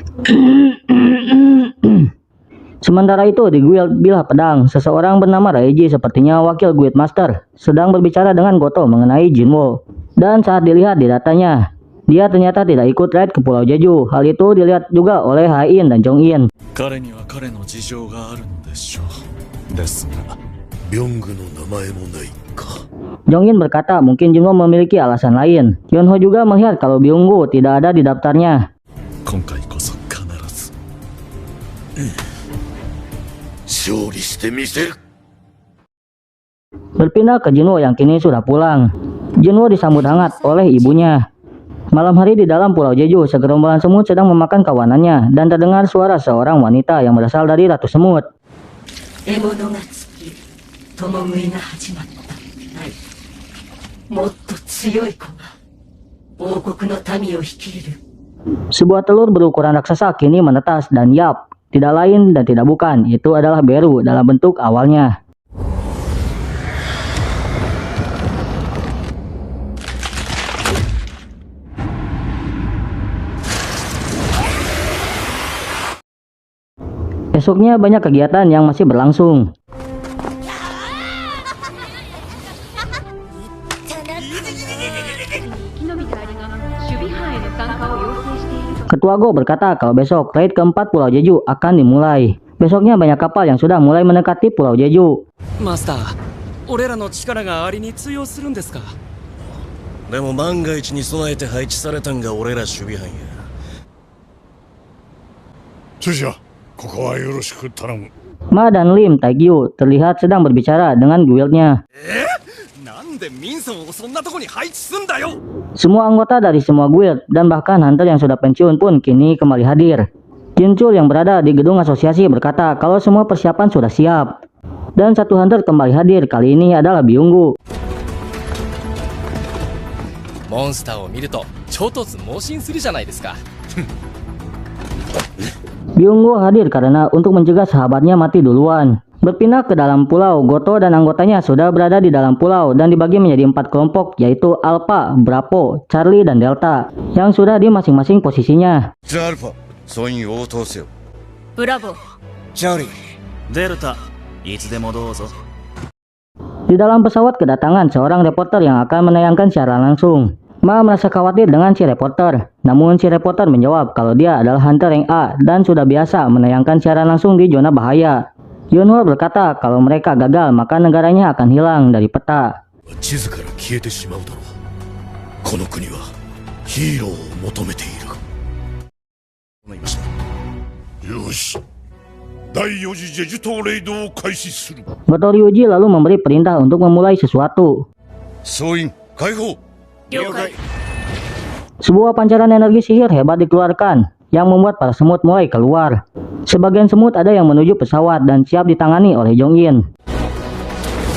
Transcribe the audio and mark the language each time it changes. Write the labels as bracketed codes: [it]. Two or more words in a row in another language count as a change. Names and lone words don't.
[id] Sementara itu di guild Bilah Pedang, seseorang bernama Reiji sepertinya wakil guild master sedang berbicara dengan Goto mengenai Jinwo. Dan saat dilihat di datanya, dia ternyata tidak ikut raid ke Pulau Jeju. Hal itu dilihat juga oleh Hain dan Jongin. [ja] 彼には彼の事情があるのでしょうですがビョングの名前もないか。 [id] Jongin berkata mungkin Jinwo memiliki alasan lain. Yonho juga melihat kalau Byunggu tidak ada di daftarnya. [ja] 今回こそ必ず勝利してみせる。 [id] Berpindah ke Jinwo yang kini sudah pulang. Jinwo disambut hangat oleh ibunya. Malam hari di dalam Pulau Jeju, segerombolan semut sedang memakan kawanannya dan terdengar suara seorang wanita yang berasal dari Ratu Semut. [ja] 獲物が尽き共食いが始まったもっと強い子が王国の民を率いる [id] Sebuah telur berukuran raksasa kini menetas dan yap, tidak lain dan tidak bukan, itu adalah Beru dalam bentuk awalnya. Esoknya banyak kegiatan yang masih berlangsung. Ketua Go berkata kalau besok raid keempat Pulau Jeju akan dimulai. Besoknya banyak kapal yang sudah mulai mendekati Pulau Jeju. [ja] マスター、俺らの力がありに通用するんですか？でも万が一に備えて配置されたんが俺ら守備班や。それじゃここはよろしく頼む。 [id] Ma dan Lim Taegyu terlihat sedang berbicara dengan guildnya. [ja] なんでミンソンをそんなとこに配置すんだよ。 [id] Semua anggota dari semua guild dan bahkan hunter yang sudah pensiun pun kini kembali hadir. Jinchul yang berada di gedung asosiasi berkata kalau semua persiapan sudah siap. Dan satu hunter kembali hadir, kali ini adalah Byunggu. [ja] モンスターを見ると超突猛進するじゃないですか。 [id] Byunggu hadir karena untuk mencegah sahabatnya mati duluan. Berpindah ke dalam pulau, Goto dan anggotanya sudah berada di dalam pulau dan dibagi menjadi 4 kelompok, yaitu Alpha, Bravo, Charlie, dan Delta, yang sudah di masing-masing posisinya. [ja] じゃあアルファ総員応答せよ。ブラボー。チャーリー。デルタいつでもどうぞ [id] Di dalam pesawat kedatangan seorang reporter yang akan menayangkan secara langsung. Ma merasa khawatir dengan si reporter, namun si reporter menjawab kalau dia adalah hunter rank A dan sudah biasa menayangkan secara langsung di zona bahaya. Yonho berkata kalau mereka gagal maka negaranya akan hilang dari peta. [ja] 地図から消えてしまうだろう。この国はヒーローを求めている。思いました。よし。第4次ジェジュ島レイドを開始する。 [id] Goto Ryuji lalu memberi perintah untuk memulai sesuatu. [ja] 総員解放。了解。 [id] Sebuah pancaran energi sihir hebat dikeluarkan, yang membuat para semut mulai keluar. Sebagian semut ada yang menuju pesawat dan siap ditangani oleh Jongin.